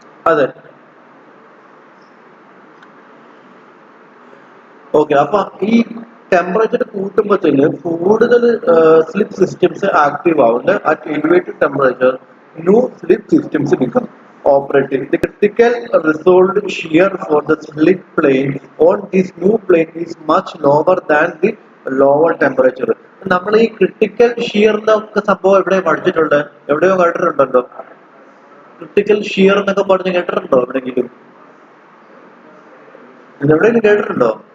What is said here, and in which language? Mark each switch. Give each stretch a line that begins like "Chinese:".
Malayalam: അതെ, ഓക്കെ. അപ്പൊ ഈ ടെമ്പറേച്ചർ കൂട്ടുമ്പോഴത്തേന് കൂടുതൽ സ്ലിപ്പ് സിസ്റ്റംസ് ആക്റ്റീവ് ആവുന്നുണ്ട്.
English: At elevated temperature new slip systems become operating. The critical resolved shear for the slip plane on this new plane is much lower than the lower temperature.
Malayalam: നമ്മൾ ഈ critical shear എന്നൊക്കെ സംഭവം എവിടെ പഠിച്ചിട്ടുണ്ട്? എവിടെയോ കേട്ടിട്ടുണ്ടല്ലോ? Critical shear എന്നൊക്കെ പറഞ്ഞ് കേട്ടിട്ടുണ്ടോ എവിടെയെങ്കിലും? എവിടെയെങ്കിലും കേട്ടിട്ടുണ്ടോ?